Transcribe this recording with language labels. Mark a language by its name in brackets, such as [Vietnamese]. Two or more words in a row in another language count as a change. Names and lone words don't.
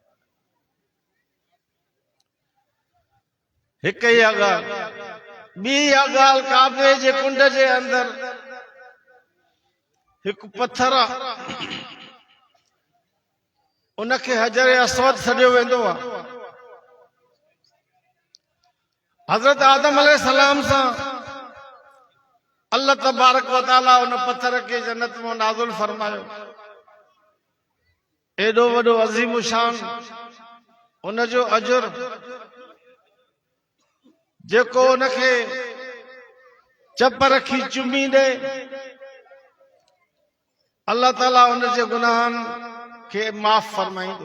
[Sindhi] हिकु इहा ॻाल्हि, ॿी इहा ॻाल्हि काबे जे कुंड जे अंदर हिकु पत्थर आहे, उनखे हजर अस्वद सॾियो वेंदो आहे। हज़रत आदम अलैहिस्सलाम सां [Arabic] الله تبارك وتعالى [Sindhi] उन पत्थर खे जन्नत में नाज़िल फरमायो। एॾो वॾो अज़ीम शान उन जो अजर जेको उनखे चप रखी चुमी ॾे, अल्लाह ताला उन जे गुनाहनि खे माफ़ फरमाईंदो।